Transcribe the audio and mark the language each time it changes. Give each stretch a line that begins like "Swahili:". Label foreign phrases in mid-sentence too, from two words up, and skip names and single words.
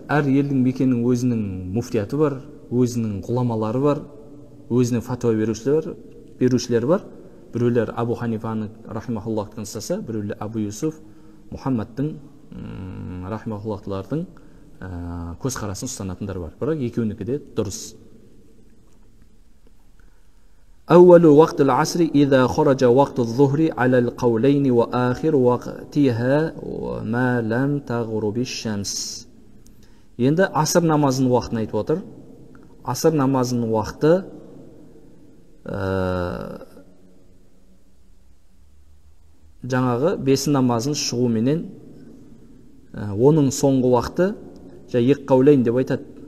Kazakh: Әр елдің мекенінің өзінің муфтияты бар, өзінің ғұламалары бар, өзінің фәтуа берушілері бар. Біреулер Абу Ханифаны рахимахуллахтан ұстаса, біреулер Абу Юсуф, Мұхаммадтың рахимахуллахтылардың көзқарасын ұстанатындар бар. Бірақ екеуінікі де дұрыс.
Arabic: أول وقت العصر إذا خرج وقت الظهر على القولين وآخر وقتها ما لم تغرب الشمس.
Kazakh: Енді асыр намазының уақытын айтып отыр. Асыр намазының уақыты жаңағы бесін намазын шығуменен оның соңғы уақыты екі қаулейн деп айтады.